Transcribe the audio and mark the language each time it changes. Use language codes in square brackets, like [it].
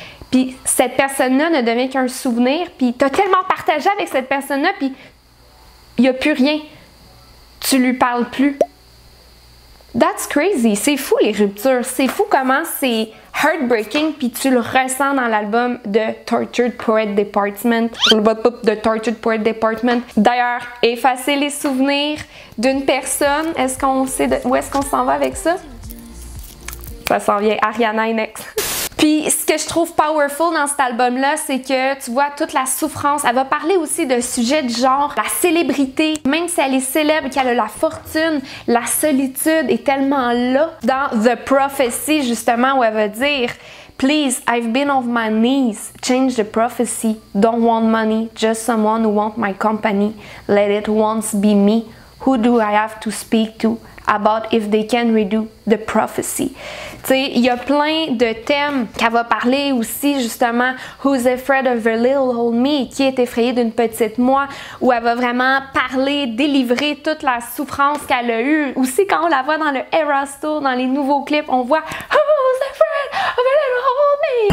[fr] Puis cette personne-là ne devient qu'un souvenir, puis tu as tellement partagé avec cette personne-là, puis il n'y a plus rien. Tu lui parles plus. [en] That's crazy. [fr] C'est fou les ruptures. C'est fou comment c'est heartbreaking, puis tu le ressens dans l'album de Tortured Poet Department. De Tortured Poet Department. D'ailleurs, effacer les souvenirs d'une personne. Est-ce qu'on sait où est-ce qu'on s'en va avec ça? Ça s'en vient. Ariana Inex. Puis ce que je trouve powerful dans cet album-là, c'est que tu vois toute la souffrance. Elle va parler aussi de sujets du genre la célébrité. Même si elle est célèbre, qu'elle a la fortune, la solitude est tellement là. Dans The Prophecy, justement, où elle va dire [en] Please, I've been on my knees. Change the prophecy. Don't want money, just someone who want my company. Let it once be me. Who do I have to speak to about if they can redo the prophecy? [fr] Tu sais, il y a plein de thèmes qu'elle va parler aussi, justement, [en] Who's afraid of a little old me? [fr] Qui est effrayé d'une petite moi? Où elle va vraiment parler, délivrer toute la souffrance qu'elle a eue. Aussi, quand on la voit dans le Eras Tour, dans les nouveaux clips, on voit [en] Who's afraid of a little old me?